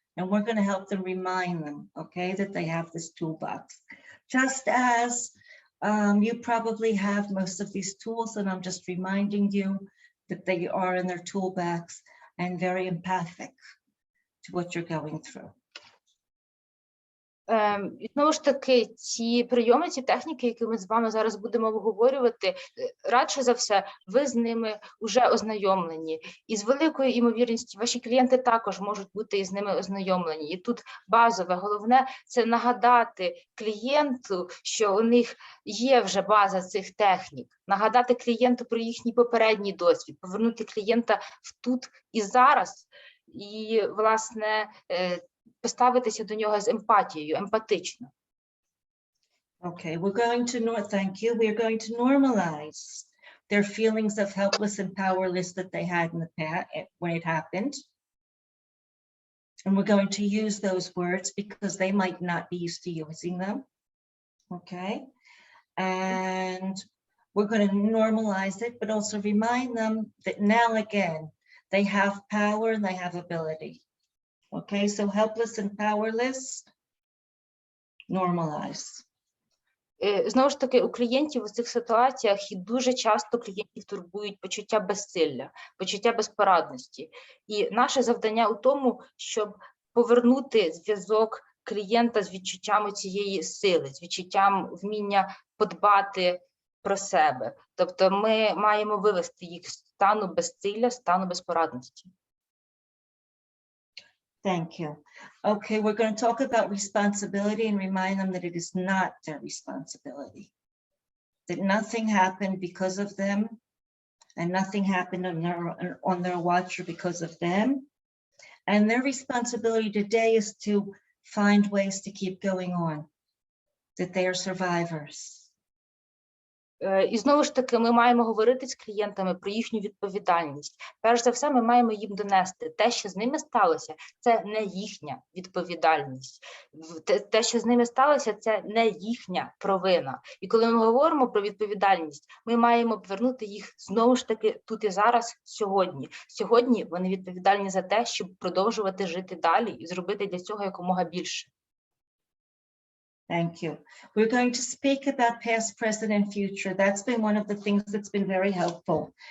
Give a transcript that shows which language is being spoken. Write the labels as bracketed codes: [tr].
[en] And we're going to help them remind them, okay, that they have this toolbox. Just as you probably have most of these tools, and I'm just reminding you that they are in their toolbox and very empathic to what you're going through. [uk] І знову ж таки, ці прийоми, ці техніки, які ми з вами зараз будемо обговорювати, радше за все, ви з ними вже ознайомлені. І з великою ймовірністю ваші клієнти також можуть бути із ними ознайомлені. І тут базове, головне – це нагадати клієнту, що у них є вже база цих технік. Нагадати клієнту про їхній попередній досвід, повернути клієнта в тут і зараз. І, власне, поставитися до нього з емпатією, емпатично. [en] Okay, thank you. We're going to normalize their feelings of helpless and powerless that they had in the past when it happened. And we're going to use those words because they might not be used to using them. Okay. And we're going to normalize it, but also remind them that now again, they have power and they have ability. Okay, so helpless and powerless, normalize. [uk] Знову ж таки, у клієнтів у цих ситуаціях і дуже часто клієнтів турбують почуття безсилля, почуття безпорадності. І наше завдання у тому, щоб повернути зв'язок клієнта з відчуттями цієї сили, з відчуттям вміння подбати про себе. Тобто ми маємо вивести їх з стану безсилля, стану безпорадності. [en] Thank you. Okay, we're going to talk about responsibility and remind them that it is not their responsibility. That nothing happened because of them, and nothing happened on their watch or because of them. And their responsibility today is to find ways to keep going on. That they are survivors. [uk] І знову ж таки, ми маємо говорити з клієнтами про їхню відповідальність. Перш за все, ми маємо їм донести. Те, що з ними сталося, це не їхня відповідальність. Те, що з ними сталося, це не їхня провина. І коли ми говоримо про відповідальність, ми маємо повернути їх знову ж таки тут і зараз, сьогодні. Сьогодні вони відповідальні за те, щоб продовжувати жити далі і зробити для цього якомога більше. [en] Thank you. We're going to speak about past, present, and future. That's been one of the things that's been very helpful.